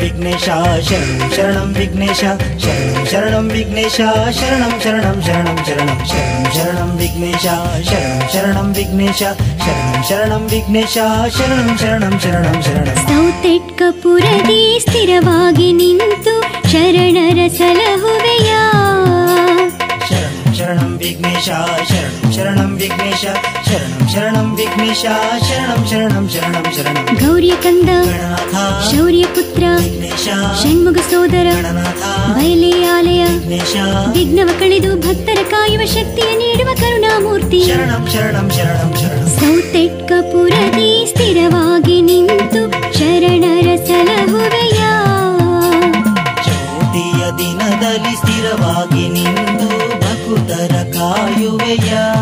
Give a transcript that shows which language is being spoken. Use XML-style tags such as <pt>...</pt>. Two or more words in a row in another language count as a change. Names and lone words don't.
<sa>विघ्नेश शरणं शरणं विघ्नेश शरणं शरणं विघ्नेश शरणं शरणं शरणं शरणं शरणं शरणं विघ्नेश शरणं शरणं विघ्नेश शरणं शरणं विघ्नेश शरणं शरणं शरणं शरणं</sa> <kn>ಸೌತೆಟ್ಕಪುರದಿ ಸ್ಥಿರವಾಗಿ ನಿಂತು ಶರಣರ ಸಲಹುವೆಯ</kn> <sa>शरणं शरणं विघ्नेश शरणं शरणं विघ्नेश शरणं शरणं विघ्नेश शरणं शरणं शरणं शरणं</sa> <kn>ಗೌರಿಯ ಕಂದ गणनाथ ಶೌರ್ಯ ಪುತ್ರ विघ्नेश ಷಣ್ಮುಗ ಸೋದರ गणनाथ ಬಯಲೆ ಆಲಯ विघ्नेश ವಿಘ್ನವ ಕಳೆದು ಭಕ್ತರ ಕಾಯುವ ಶಕ್ತಿಯ ನೀಡುವ ಕರುಣಾಮೂರ್ತಿ</kn> <sa>शरणं शरणं शरणं शरणं</sa> <kn>ಸೌತೆಟ್ಕಪುರದಿ ಸ್ಥಿರವಾಗಿ ನಿಂತು ಶರಣರ ಸಲಹುವೆಯ ಚೌತಿಯ ದಿನದಲ್ಲಿ ಸ್ಥಿರವಾಗಿ ನಿಂತು ಭಕ್ತರ ಕಾಯುವೆಯ</kn>